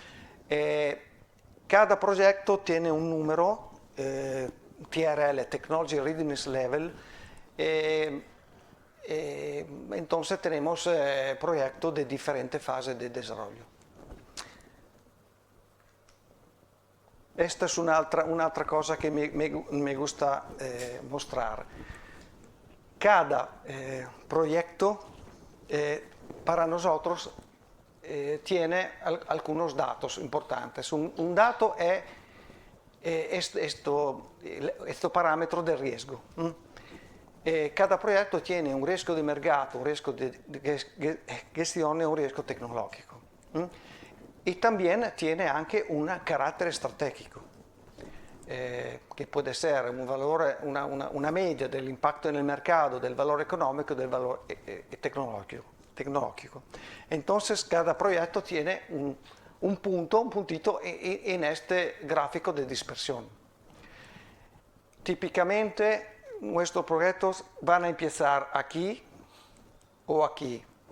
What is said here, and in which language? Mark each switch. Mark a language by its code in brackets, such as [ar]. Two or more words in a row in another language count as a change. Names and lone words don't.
[es] Cada proyecto tiene un número, [en] TRL, Technology Readiness Level. [es] Entonces tenemos proyectos de diferentes fases de desarrollo. Esta es [it] un'altra cosa che mi gusta mostrar. [es] Cada proyecto para nosotros tiene algunos datos importantes. Un dato es este parámetro de riesgo. Cada proyecto tiene un riesgo de mercado, un riesgo de gestión y un riesgo tecnológico. Y también tiene anche un carácter estratégico, [it] che può essere un valore, una media dell'impatto nel mercato, del valore económico, del valore tecnológico. [es] Entonces, cada proyecto tiene un puntito en este gráfico de dispersión. Típicamente, nuestros proyectos van a empezar aquí o aquí.